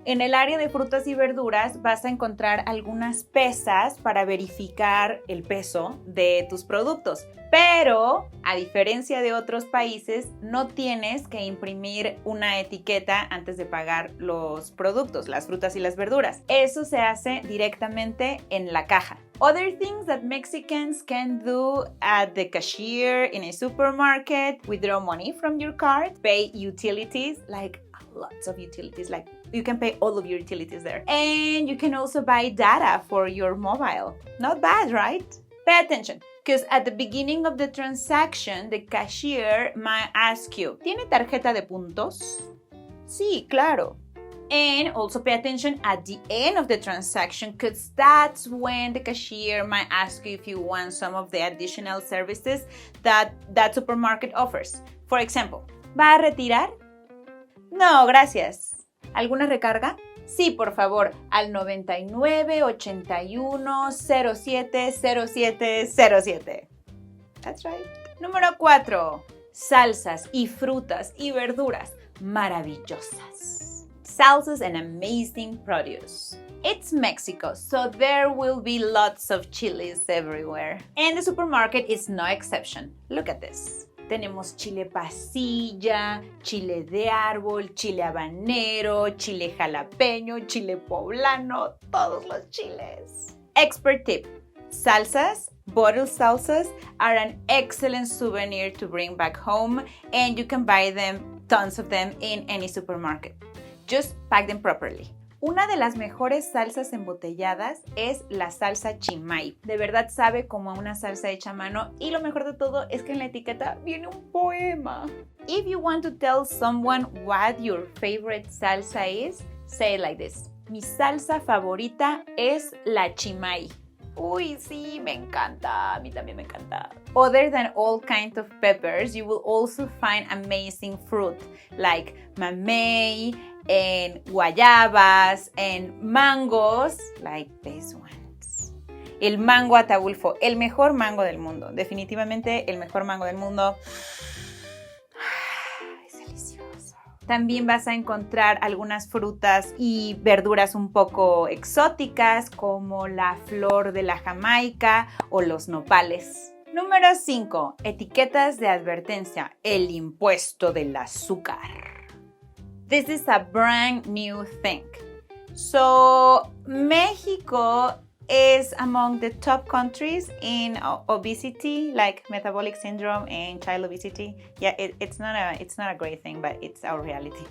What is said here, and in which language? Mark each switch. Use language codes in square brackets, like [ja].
[es] En el área de frutas y verduras vas a encontrar algunas pesas para verificar el peso de tus productos. Pero, a diferencia de otros países, no tienes que imprimir una etiqueta antes de pagar los productos, las frutas y las verduras. Eso se hace directamente en la caja. [en] Other things that Mexicans can do at the cashier in a supermarket: withdraw money from your card, pay utilities, lots of utilities, you can pay all of your utilities there. And you can also buy data for your mobile. Not bad, right? Pay attention. Because at the beginning of the transaction, the cashier might ask you, [es] ¿tiene tarjeta de puntos? Sí, claro. [en] And also pay attention at the end of the transaction because that's when the cashier might ask you if you want some of the additional services that supermarket offers. For example, [es] ¿va a retirar? No, gracias. ¿Alguna recarga? Sí, por favor, al 99 81 07 07 07. [en] That's right. [es] Número 4. Salsas y frutas y verduras maravillosas. [en] Salsas and amazing produce. It's Mexico, so there will be lots of chilies everywhere. And the supermarket is no exception. Look at this. [es] Tenemos chile pasilla, chile de árbol, chile habanero, chile jalapeño, chile poblano, todos los chiles. [en] Expert tip. Salsas, bottled salsas, are an excellent souvenir to bring back home and you can buy them, tons of them, in any supermarket. Just pack them properly. [es] Una de las mejores salsas embotelladas es la salsa Chimay. De verdad sabe como a una salsa hecha a mano y lo mejor de todo es que en la etiqueta viene un poema. [en] If you want to tell someone what your favorite salsa is, say it like this. [es] Mi salsa favorita es la Chimay. Uy, sí, me encanta. [en] A mí también me encanta. Other than all kinds of peppers, you will also find amazing fruit like mamey, and guayabas, and mangoes, like these ones. [es] El mango Ataulfo, el mejor mango del mundo. Definitivamente el mejor mango del mundo. Es delicioso. También vas a encontrar algunas frutas y verduras un poco exóticas como la flor de la Jamaica o los nopales. Número 5. Etiquetas de advertencia. El impuesto del azúcar. [en] This is a brand new thing. So, Mexico is among the top countries in obesity, like metabolic syndrome and child obesity. Yeah, it's not a great thing, but it's our reality.